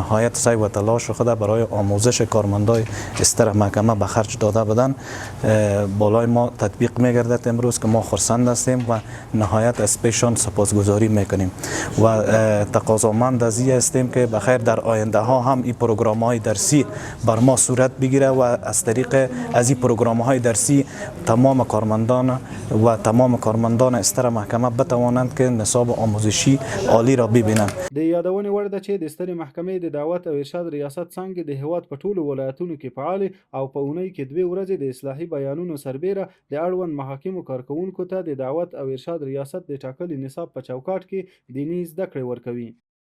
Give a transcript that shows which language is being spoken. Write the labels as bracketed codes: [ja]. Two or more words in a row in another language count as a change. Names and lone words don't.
[fa] نهایت سعی و تلاش خود برای آموزش کارمندای استر محکمه به خرج داده بودن بالای ما تطبیق میگردد امروز که ما خرسند هستیم و نهایت از پیشان سپاسگزاری میکنیم و تقاضامند از این هستیم که بخیر در آینده ها هم این پروگرام های درسی بر ما صورت بگیره و از طریق از این پروگرام های درسی تمام کارمندان استر محکمه بتوانند که نصاب آموزشی عالی را ببینند. [ps] د یادونې وړ ده چې د سترې محکمې د دعوت او ارشاد ریاست څنګه د هیواد په ټولو ولایتونو کې فعال او په اونۍ کې 2 ورځې د اصلاحي بیانونو سربیره د اړوند محاکمو کارکوونکو ته د دعوت او ارشاد ریاست د ټاکلي نصاب په چوکاټ کې دیني زده کړې ورکوي.